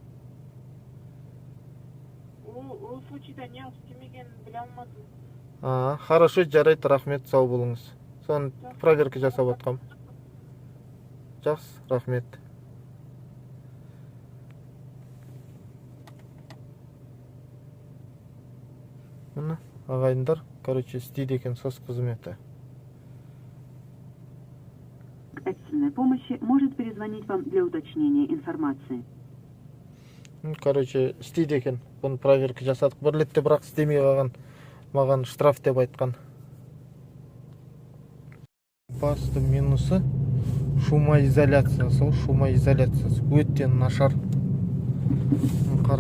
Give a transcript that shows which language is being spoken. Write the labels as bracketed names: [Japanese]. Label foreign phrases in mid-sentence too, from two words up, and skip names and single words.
[Kazakh] Хорошо, жарайды, рахмет, сау болыңыз. Соны проверка жасап отқам. Жақсы, рахмет. Міне, ағайындар, істейді екен SOS қызметі. [Russian] Экстренной помощи может перезвонить вам для уточнения информации. [Kazakh] Істейді екен. Бұны проверка жасадық. Бір ретте бірақ істемей қалған. Маған штраф деп айтқан. Басты минусы шумоизоляциясы. Шумоизоляциясы өте нашар. Қараң.